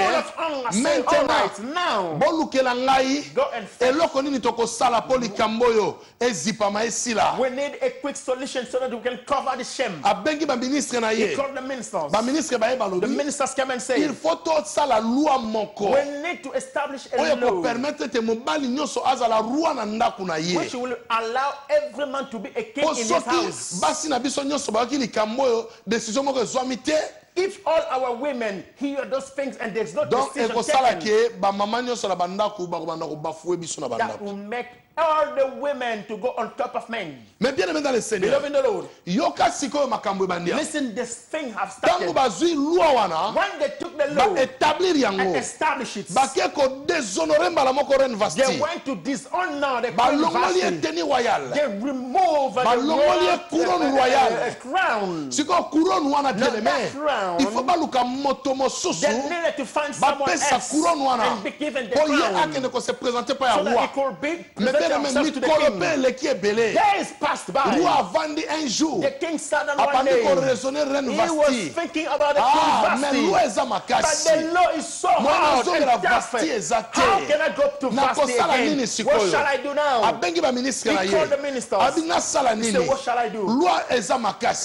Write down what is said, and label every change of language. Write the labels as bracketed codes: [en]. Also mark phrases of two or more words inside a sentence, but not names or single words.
[en] full of anger, saying, all Maintenant, right, now, [ln] bolukela ngai. [en] go and fetch. [ln] Eloko nini tokosala po likambo oyo ezipama esila. [en] We need a quick solution so that we can cover the shame. [ln] Abengi baministre na [en] He [ln] ye. [en] called the ministers. [ln] Baministre baye [en] The [ln] balobi. [en] ministers came and said, [fr] Il faut [ln] tosala loi moko. [en] we need to establish a [ln] Oyo [en] law [ln] kopermettre te mobali nyonso azala roi na ndako na ye. [en] which will allow every man to be a king [ln] Po [en] in his [ln] soki [en] house. [ln] basi na biso nyonso bayaki likambo oyo décision moko ezwami te. [en] If all our women hear those things and there's no Donc decision [ln] ekosala [en] taken, [ln] ke bamama nyonso na bandako bakobanda kobafue biso na [en] that [ln] bandako. [en] will make all the women to go on top of men. [fr] Mais bien aimé dans le Seigneur. [en] Beloved in the Lord, [ln] Yoka sikoyo makambo ebandia. [en] listen, this thing have [ln] Tango [en] started. [ln] bazui loi wana [en] When they took the law [ln] ba établir [en] and [ln] yango. [en] established it, [ln] Bake ko déshonorer mbala moko reine [en] they Vasti. went to dishonor the queen [ln] Balongoli Vashti. eteni royal. [en] They removed the [ln] Balongoli [fr] couronne royale. [en] crown. [ln] Siko couronne wana [en] Now bien that aimé. crown, [fr] Il faut [ln] baluka moto mosusu. [en] they needed to find someone [ln] Bapesa [en] else [ln] couronne wana. [en] and be given the [ln] Po ye [en] crown [ln] akende ko [fr] se présenter [ln] pa [en] so [ln] ya [en] that roi. it could be [fr] Mais bien [en] presented themselves to the king. Days passed by. [fr] un jour. [en] The king sat down one day. He was thinking about the king Vashti. But the law is so hard and tough. How can I go up to Vashti again? What shall I do now? He called the ministers. He said, what shall I do? The law is so hard.